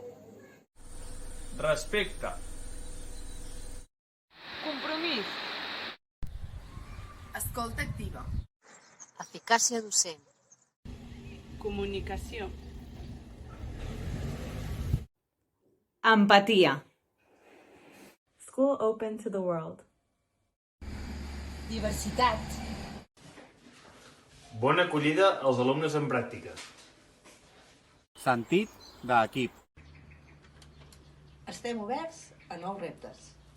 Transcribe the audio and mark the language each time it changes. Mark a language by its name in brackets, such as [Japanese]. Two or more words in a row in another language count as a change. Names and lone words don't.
[Catalan] Respecte. Compromís. Escolta activa. Eficàcia docent. Comunicació. Empatia. [English] School open to the world. [Catalan] Diversitat. Bona acollida als alumnes en pràctica. Sentit d'equip. Estem oberts a nous reptes.